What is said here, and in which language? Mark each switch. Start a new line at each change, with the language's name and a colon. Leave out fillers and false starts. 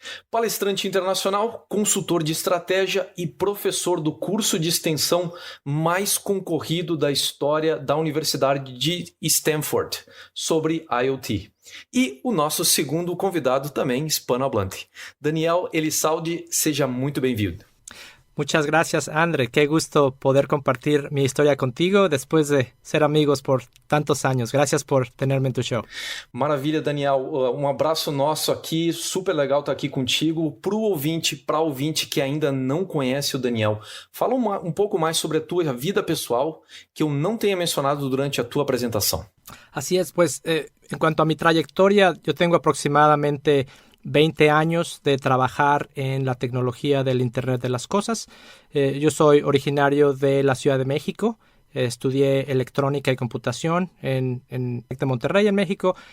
Portuguese: Palestrante internacional, consultor de estratégia e professor do curso de extensão mais concorrido da história da Universidade de Stanford sobre IoT. E o nosso segundo convidado também, hispanohablante. Daniel Elizalde, seja muito bem-vindo.
Spanish: Muchas gracias, André. Qué gusto poder compartir mi historia contigo después de ser amigos por tantos años. Gracias por tenerme en tu show.
Portuguese: Maravilha, Daniel. Um abraço nosso aqui. Super legal estar aqui contigo. Para o ouvinte que ainda não conhece o Daniel, fala um pouco mais sobre a tua vida pessoal que eu não tenha mencionado durante a tua apresentação.
Spanish: Así es, pues en cuanto a mi trayectoria, yo tengo aproximadamente 20 años de trabajar en la tecnología del Internet de las Cosas. Yo soy originario de la Ciudad de México. Estudié electrónica y computación en TEC de Monterrey, en México.